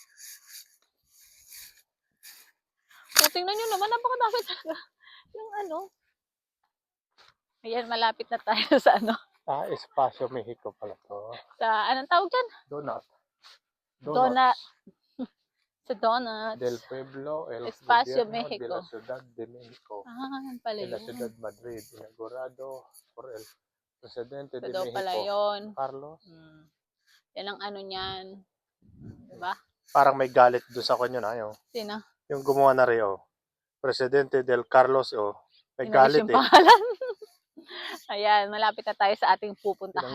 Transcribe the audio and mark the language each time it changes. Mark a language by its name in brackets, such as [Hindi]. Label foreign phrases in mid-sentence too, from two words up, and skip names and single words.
[Filipino] So, tingnan nyo naman, napakadami talaga. Yung ano. Ayan, malapit na tayo sa ano. Espacio Mexico pala to. Sa, anong tawag dyan? Donut. Donut. Sa donut. [Spanish] Del Pueblo, El Espacio Gobierno Mexico. de la Ciudad de Mexico. [Filipino] Yan pala [Spanish] De la [Filipino] yun. [Spanish] Ciudad Madrid. Inaugurado por el Presidente [Filipino] Ito [Spanish] de [Filipino] daw [Spanish] Mexico. [Filipino] pala yun. Carlos. Yan ang ano niyan. Diba? Parang may galit doon sa kanya na yun. Sino? Yung gumawa na rin, oh. [Spanish] Presidente del Carlos, oh. [Filipino] May Inalis galit, yung eh. pangalan. Ayan, malapit na tayo sa ating pupuntahan.